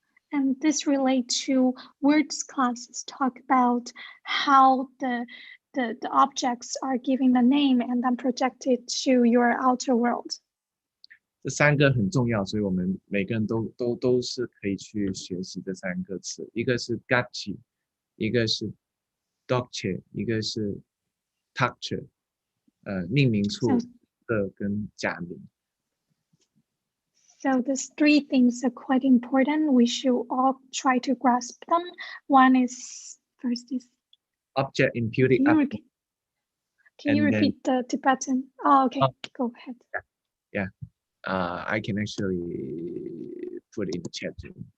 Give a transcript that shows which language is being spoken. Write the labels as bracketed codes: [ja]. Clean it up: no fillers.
[en] And this relates to words classes talk about how the objects are given the name and then projected to your outer world. [zh] 这3个很重要，所以我们每个人都是可以去学习这3个词，一个是 gachi， 一个是 dokche， 一个是 takche， 命名处的跟假名。 [en] So these 3 things are quite important. We should all try to grasp them. One is, first is, object imputed can you repeat the Tibetan? Oh, okay, go ahead. Yeah, I can actually put it in the chat too.